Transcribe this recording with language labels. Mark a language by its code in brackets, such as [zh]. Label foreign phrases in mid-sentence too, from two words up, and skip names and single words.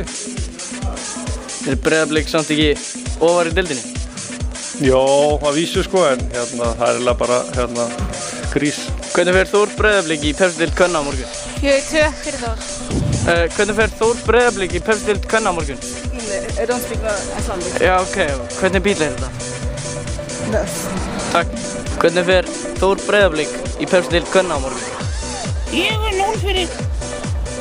[is] Er Breiðablik samt ekki ofar í deildinni? Jó, að vísu sko, en það er eiginlega bara grís. Hvernig fer Þór Breiðablik í Pepsi-deild kvenna á morgun? 4-2 fyrir Þór. Hvernig fer Þór Breiðablik í Pepsi-deild kvenna á morgun? [en] I don't speak Icelandic. [is] Já, ok. Hvernig bíl er þetta? Bus. Takk. Hvernig fer Þór Breiðablik í Pepsi-deild kvenna á morgun? Ég er 0 fyrir